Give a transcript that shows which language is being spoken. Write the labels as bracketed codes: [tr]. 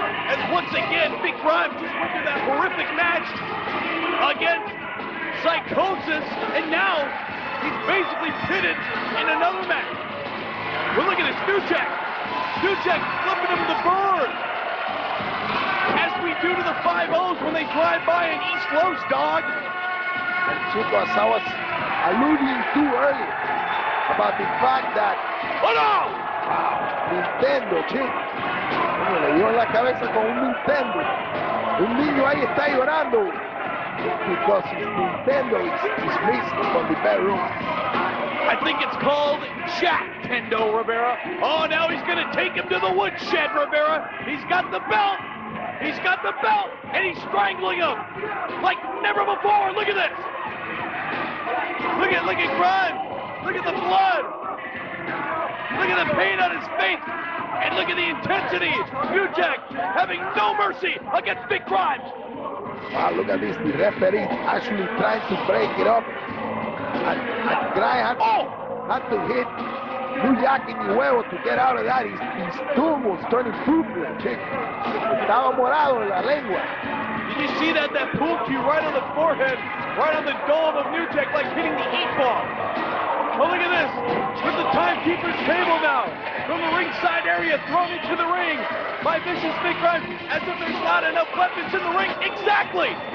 [en] As once again, Big Grimes just went through that horrific match against Psychosis, and now he's basically pitted in another match. Well, look at this, New Jack. New Jack flipping him the bird. As we do to the 5-0s when they drive by in East Los, dog. And Chico, as I was alluding to earlier about the fact that... Oh no! Nintendo, chico. [es] Bueno, le dio en la cabeza con un Nintendo. Un niño ahí está llorando. [en] Because his Nintendo is missing from the bedroom. I think it's called Jack Tendo, Rivera. Oh, now he's going to take him to the woodshed, Rivera. He's got the belt. He's got the belt, and he's strangling him like never before. Look at this. Look at Grimes. Look at the blood. Look at the pain on his face. And look at the intensity. New Jack having no mercy against Big Grimes. Wow, look at this. The referee actually trying to break it up. And Grimes had to hit New Jack in the huevo to get out of that. His tongue was turning purple, chico. [es] Estaba morado en la lengua. [en] Did you see that? That pool cue right on the forehead, right on the dome of New Jack, like hitting the 8-ball. Oh, look at this. With the timekeeper's table now. From the ringside area, thrown into the ring by Vicious Big Grimes, as if there's not enough weapons in the ring. Exactly.